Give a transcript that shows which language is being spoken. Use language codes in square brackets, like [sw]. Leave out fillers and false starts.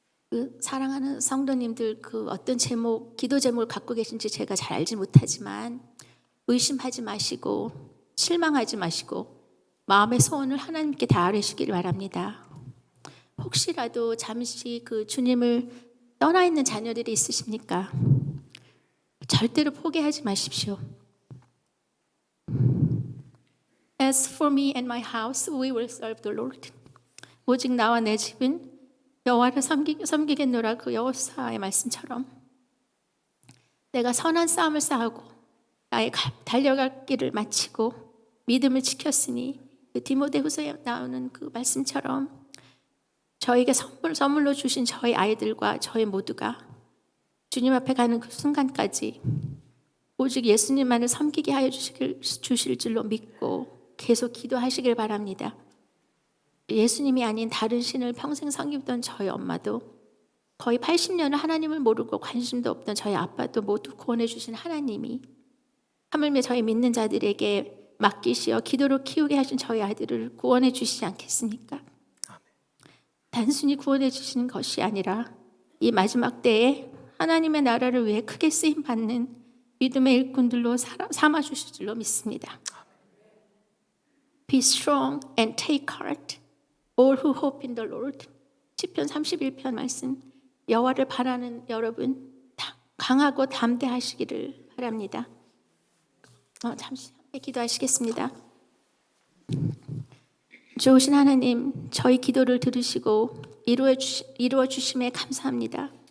[ko] 그 사랑하는 성도님들 그 어떤 제목, 기도 제목을 갖고 계신지 제가 잘 알지 못하지만 의심하지 마시고 실망하지 마시고 마음의 소원을 하나님께 다 아뢰시기를 바랍니다. 혹시라도 잠시 그 주님을 떠나 있는 자녀들이 있으십니까? 절대로 포기하지 마십시오. [en] As for me and my house, we will serve the Lord. [ko] 오직 나와 내 집은 여호와를 섬기겠노라 그 여호사의 말씀처럼 내가 선한 싸움을 싸우고 나의 달려갈 길을 마치고 믿음을 지켰으니 그 디모데후서에 나오는 그 말씀처럼 저에게 선물로 주신 저희 아이들과 저희 모두가 주님 앞에 가는 그 순간까지 오직 예수님만을 섬기게 하여 주실 줄로 믿고 계속 기도하시길 바랍니다. 예수님이 아닌 다른 신을 평생 섬기던 저희 엄마도 거의 80년을 하나님을 모르고 관심도 없던 저희 아빠도 모두 구원해 주신 하나님이 하물며 저희 믿는 자들에게 맡기시어 기도로 키우게 하신 저희 아이들을 구원해 주시지 않겠습니까? 단순히 구원해 주시는 것이 아니라 이 마지막 때에 하나님의 나라를 위해 크게 쓰임받는 믿음의 일꾼들로 삼아 주실 줄로 믿습니다. [en] Be strong and take heart, all who hope in the Lord. [ko] 시편 31편 말씀. 여호와를 바라는 여러분 강하고 담대하시기를 바랍니다. 잠시 함께 기도하시겠습니다. 좋으신 하나님, 저희 기도를 들으시고 이루어 주심에 감사합니다.